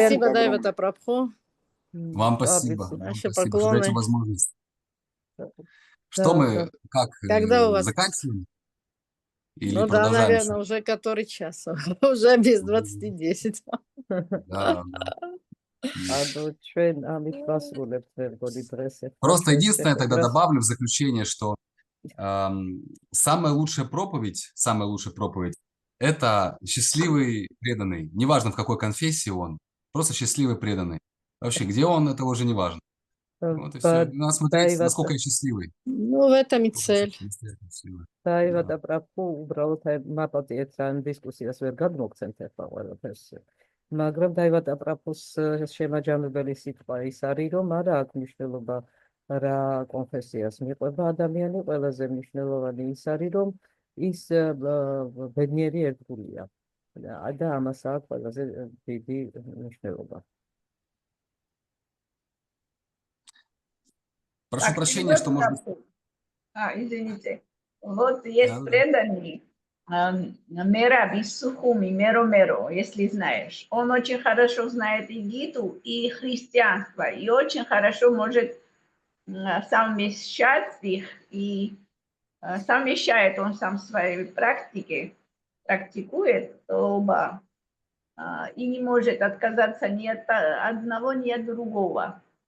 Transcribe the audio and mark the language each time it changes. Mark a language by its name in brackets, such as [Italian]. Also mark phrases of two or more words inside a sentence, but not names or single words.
[Russian] спасибо, огромное. Дайвата Прабху. Вам спасибо. Вам Наши спасибо, что даете поклоны. возможность. Что Да, мы, как, Когда у вас? заканчиваем? Или Ну да, продолжаем наверное, еще? уже который час. Уже без 20:10. Да. [Georgian] ანუ ჩვენ ამით ვასრულებთ მეგონი დღეს ახლა [Russian] Просто [Georgian] ჩვენს [Russian] единственное тогда [Georgian] შეხვედრას. [Russian] добавлю в заключение, что самая лучшая проповедь – это счастливый преданный. Неважно, в какой конфессии он, просто счастливый преданный. Вообще, где он, это уже не важно. Вот и все. Надо смотреть, насколько я счастливый. Ну, в этом и Насколько цель. настоящий счастливый. [Georgian] დაივადა პრაფუ უბრალოდ მაპატიეთ ან დისკუსიას ვერ გადმოგცემთ ახლა ყველაფერს. მაგრამ დაივადა პრაფუს შემაჯამებელი სიტყვა ის არის, რომ არა აქვს მნიშვნელობა რა კონფესიას მიყვება ადამიანი, ყველაზე მნიშვნელოვანი ის არის, რომ ის ბედნიერი ერთგულია. და ამას აქვს ყველაზე დიდი მნიშვნელობა. [Russian] Прошу прощения, что может быть... Извините. Вот есть преданный Мера Висухуми, Меро, если знаешь. Он очень хорошо знает и Гиту, и христианство, и очень хорошо может совмещать их и совмещает он сам свои практики, практикует оба, и не может отказаться ни от одного, ни от другого.